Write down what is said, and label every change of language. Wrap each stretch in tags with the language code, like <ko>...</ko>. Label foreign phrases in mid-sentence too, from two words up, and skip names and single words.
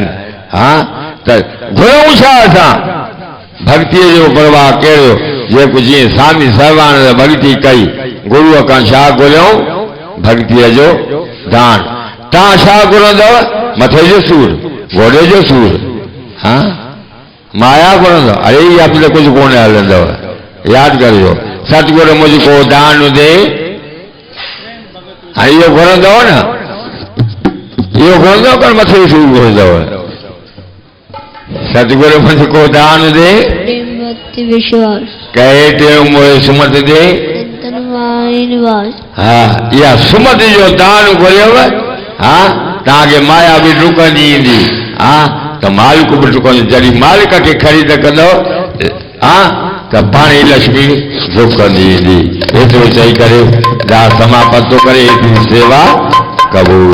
<sd>हाँ त घुरूं छा असां भक्तीअ जो प्रवाह कहिड़ो जेको जीअं स्वामी सर्वानंद भक्ति कई गुरूअ खां छा घुरियऊं भक्तीअ जो दान। तव्हां छा घुरंदव मथे जो सूर घोड़े जो सूर हाँ माया घुरंदव अरे इहा बि त कुझु कोन हलंदव यादि करियो</sd> <hi>सतगुरु मुझको दान दे</hi> <sd>हाँ इहो घुरंदव न इहो घुरंदव पर मथे सूर घुरंदव</sd> <hi>सतगुरु मुझको दान दे</hi> <sd>भक्ति विश्वास</sd> <hi>कहे टेऊ मोहे सुमत दे</hi> <sd>निवास। हाँ इहा सुमत जो दान घुरियव हाँ तव्हांखे माया बि डुकंदी ईंदी हाँ त मालिक बि डुकंदी जॾहिं मालिक खे ख़रीद कंदव हाँ त पाणी लक्ष्मी डुकंदी ईंदी। एतिरो चई करे दास समाप्त थो करे एतिरी सेवा कबूल।</sd>